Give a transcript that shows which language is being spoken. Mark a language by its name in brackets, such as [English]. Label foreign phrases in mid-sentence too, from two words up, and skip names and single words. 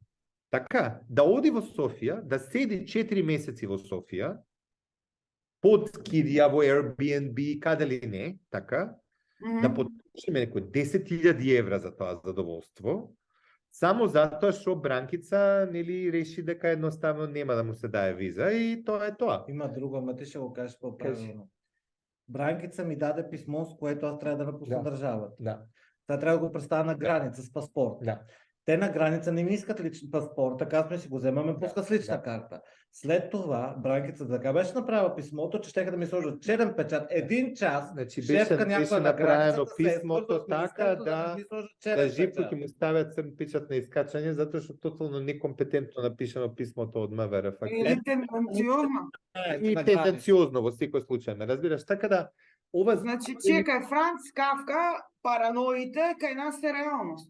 [Macedonian] Така, да оди во Софија, да седи 4 месеци во Софија, под кирија во Airbnb, каде ли не, така, да потрошиме некои 10.000 евра за тоа задоволство, само затоа што Бранкица нели реши дека едноставно нема да му се дае виза и тоа е тоа. Има друго, [Bulgarian] ама ти ще го кажеш по-правилно. Бранкица ми даде писмо, с което аз трябва да напусна държавата. Да. Та трябва да го представя на граница с паспорт. Да. Те на граница не ми искат личен паспорт, така сме си го вземаме, пуска с лична карта. След това Бранкица така беше направила писмото, че щеха да ми сложат черен печат. Един час, [Macedonian] Значи [Bulgarian] шефка [Macedonian] беше [Bulgarian] някаква на [Macedonian] направено [Bulgarian] границата се е [Macedonian] писмото [Bulgarian] свързала с [Macedonian] така [Bulgarian] министерството [Macedonian] да [Bulgarian] ми сложат [Macedonian] да [Bulgarian] черен [Macedonian] Живко [Bulgarian] печат. [Macedonian] ќе му ставят црн печат на искачање затоа што тотално некомпетентно напишано писмото од МВР фактично. Или тенденциозно. И На тенденциозно во секој случај, ме разбираш? Така да ова Значи, чекај, Франц Кафка, параноите, кај нас е реалност.